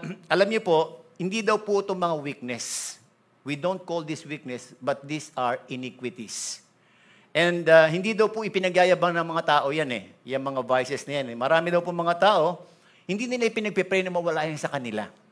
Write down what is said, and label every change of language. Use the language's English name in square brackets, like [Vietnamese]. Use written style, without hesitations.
[Filipino] Alam niyo po, hindi daw po itong mga weakness. [English] We don't call this weakness, but these are iniquities. [Filipino] And hindi daw po ipinagyayabang ng mga tao yan eh. Yung mga vices na yan eh. Marami daw po mga tao, hindi nila ipinagpipray na mawala yan sa kanila.